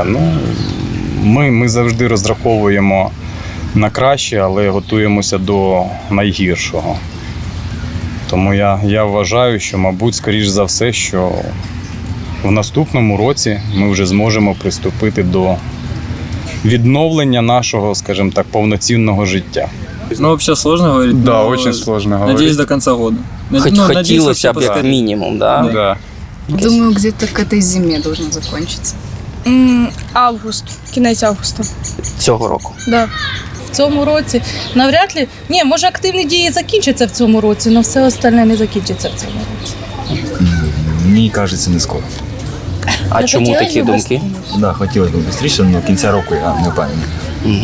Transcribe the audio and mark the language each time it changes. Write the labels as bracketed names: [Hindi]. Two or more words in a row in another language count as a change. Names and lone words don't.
[Ukrainian] Ми завжди розраховуємо на краще, але готуємося до найгіршого. Тому я вважаю, що, мабуть, скоріш за все, що в наступному році ми вже зможемо приступити до відновлення нашого, скажімо так, повноцінного життя. Ну, [Russian] вообще сложно говорить. Да, но очень сложно говорить. Надеюсь, до конца года. [Ukrainian] Хотілося б як мінімум, [Russian] да? Да. Думаю, где-то к этой зиме должно закончиться. [Ukrainian] Август, кінець августа. Цього року. [Russian] Да. [Ukrainian] В цьому році навряд ли. Ні, може активні дії закінчаться в цьому році, але все остальне не закінчиться в цьому році. Мені кажеться, не скоро. А чому такі думки? Да, хотілося б швидше, але кінця року я не впевнений.